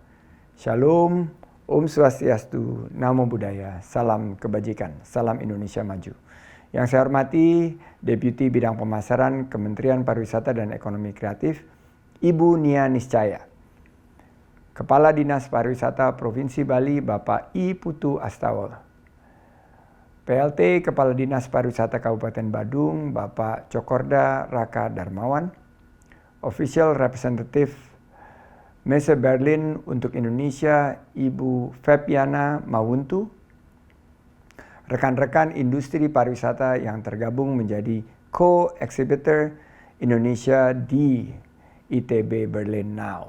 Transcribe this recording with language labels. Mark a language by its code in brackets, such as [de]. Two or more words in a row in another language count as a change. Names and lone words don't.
[id] Shalom, [sa] Om Swastiastu, [pi] Namo Buddhaya, [id] salam kebajikan, salam Indonesia maju. Yang saya hormati Deputi Bidang Pemasaran Kementerian Pariwisata dan Ekonomi Kreatif, Ibu Nia Niscaya. Kepala Dinas Pariwisata Provinsi Bali, Bapak I Putu Astawa. PLT Kepala Dinas Pariwisata Kabupaten Badung, Bapak Cokorda Raka Darmawan. [en] Official Representative [id] Messe Berlin untuk Indonesia, Ibu Febiana Mawuntu. Rekan-rekan industri pariwisata yang tergabung menjadi co-exhibitor Indonesia di ITB Berlin Now.